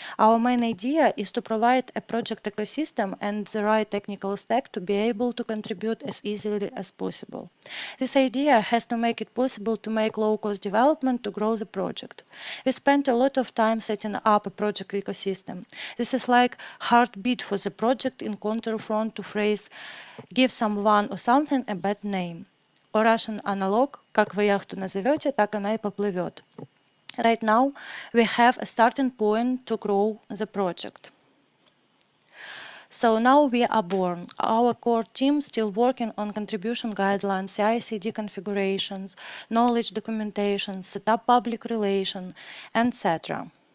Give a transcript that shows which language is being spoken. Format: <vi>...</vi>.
<en>Our main idea is to provide a project ecosystem and the right technical stack to be able to contribute as easily as possible. This idea has to make it possible to make low-cost development to grow the project. We spent a lot of time setting up a project ecosystem. This is like heartbeat for the project in counterfront to phrase "give someone or something a bad name". Or Russian analog,</en> <ru>как вы яхту назовете, так она и поплывет.</ru> <en>Right now, we have a starting point to grow the project. So now we are born. Our core team still working on contribution guidelines, CI/CD configurations, knowledge documentation, setup public relation, etc.</en>